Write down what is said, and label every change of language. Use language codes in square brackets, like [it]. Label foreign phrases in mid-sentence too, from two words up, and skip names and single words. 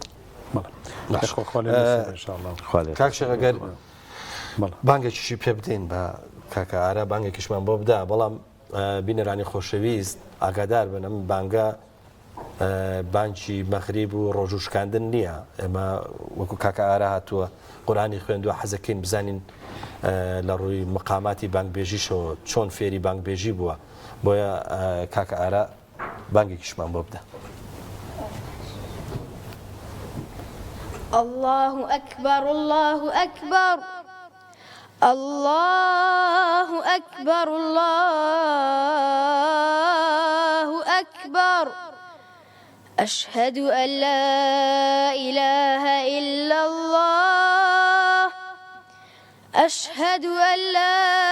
[ckb] کاکشەگەر بانگێکیشی پێ بدەین بە کاکە ئارا بانگێکیشمان بۆ بدا بەڵام بینەرانی خۆشەویست ئاگادار بن ئەم بانگە بانکی مەغریب و ڕۆژوشکاندن نییە ئێمە وەکو کاکە ئارا هاتووە قورئانی خوێندووە حەزەکەین بزانین لە ڕووی مقاماتی بانگبێژیشەوە چۆن فێری بانگبێژی بووە بۆیە کاکە ئارا بانگێکیشمان بۆ بدە. [ar] الله أكبر الله أكبر الله أكبر الله أكبر أشهد أن لا إله إلا الله أشهد أن لا